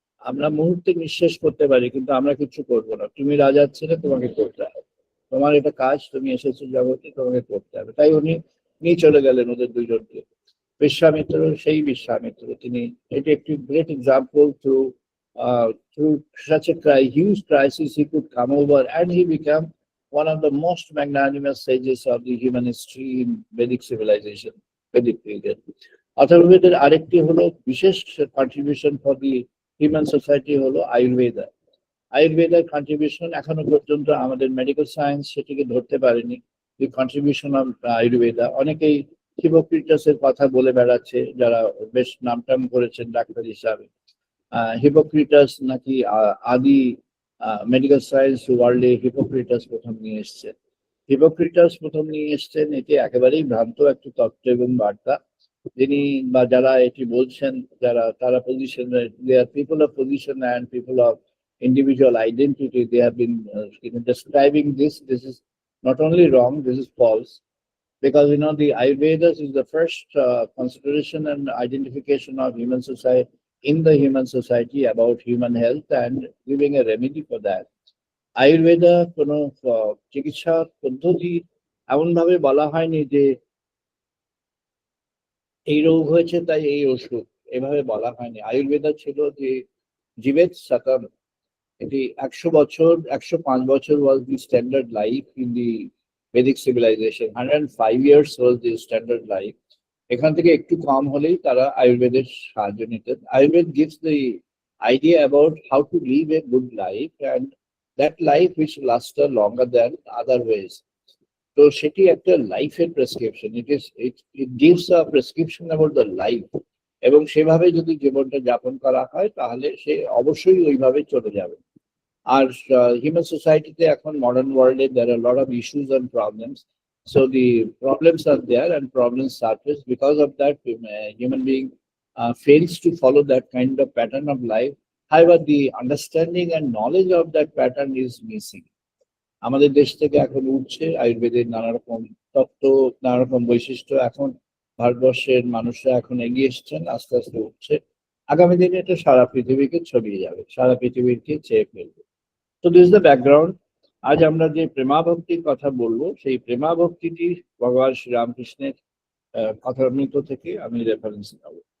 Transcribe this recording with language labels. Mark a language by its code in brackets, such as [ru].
[bn] আমরা মুহূর্তে নিঃশেষ করতে পারি, কিন্তু আমরা কিছু করবো না। তুমি রাজার ছেলে, তোমাকে করতে হবে, তোমার এটা কাজ, তুমি এসেছো জগতে, তোমাকে করতে হবে। তাই উনি নিয়ে চলে গেলেন ওদের দুইজনকে। বিশ্বামিত্র সেই বিশ্বামিত্র, তিনি এটি একটি [en] Great example through such a huge crisis he could come over, and he became one of the most magnanimous sages of the human history in Vedic civilization, Vedic period. [bn] অথর্ববেদের আরেকটি হলো বিশেষ [en] contribution for the human society [bn] হলো Ayurveda. আয়ুর্বেদার contribution এখনো পর্যন্ত আমাদের medical science সেটিকে ধরতে পারেনি। [en] the contribution of Ayurveda, [bn] অনেকেই হিপোক্রেটাসের কথা বলে বেড়াচ্ছে, যারা বেশ নামটাম করেছেন ডাক্তার হিসাবে। হিপোক্রেটাস নাকি আদি মেডিকেল সায়েন্স ওয়ার্ল্ডে হিপোক্রেটাস প্রথম নিয়ে এসছেন। হিপোক্রেটাস প্রথম নিয়ে এসছেন, এটি একেবারেই ভ্রান্ত একটি তত্ত্ব এবং বার্তা। যিনি বা যারা এটি বলছেন, যারা তারা position, [en] They are people of position and people of individual identity. They have been describing this. This is not only wrong, this is false. Because the Ayurvedas is the first consideration and identification of human society, in the human society, about human health and giving a remedy for that. [bn] Ayurveda কোনো চিকিৎসা পদ্ধতি এমন ভাবে বলা হয়নি যে এই রোগ হয়েছে তাই এই ওষুধ, এভাবে বলা হয়নি। আয়ুর্বেদা ছিল যে জীবেত শতম, এটি 100 বছর, 105 বছর [en] was the standard life in the Vedic civilization. 105 years was the standard life. [bn] এখান থেকে একটু কম হলেই তারা আয়ুর্বেদের সাহায্য নিতেন। [en] Ayurveda gives the idea about how to live a good life and that life which lasts longer than other ways. [bn] তো সেটি একটা লাইফের prescription. [en] it gives a prescription about the life, [bn] এবং সেভাবে যদি জীবনটা যাপন করা হয় তাহলে সে অবশ্যই ওইভাবে চলে যাবে। আর হিউম্যান সোসাইটিতে এখন মডার্ন ওয়ার্ল্ডে [en] there are a lot of issues and problems. So the problems are there and problems surface. Because of that, human being fails to follow that kind of pattern of life. However, the understanding and knowledge of that pattern is missing. [bn] আমাদের দেশ থেকে এখন উঠছে আয়ুর্বেদের নানা রকম তত্ত্ব, নানা রকম বৈশিষ্ট্য। এখন ভারতবর্ষের মানুষরা এখন এগিয়ে এসছেন, আস্তে আস্তে উঠছে। আগামী দিনে এটা সারা পৃথিবীকে ছড়িয়ে যাবে, সারা পৃথিবীকে চেয়ে ফেলবে। তো [en] This is the background. [bn] আজ আমরা যে প্রেমা ভক্তির কথা বলবো, সেই প্রেমা ভক্তিটি ভগবান শ্রীরামকৃষ্ণের কথামৃত থেকে আমি রেফারেন্স নেব।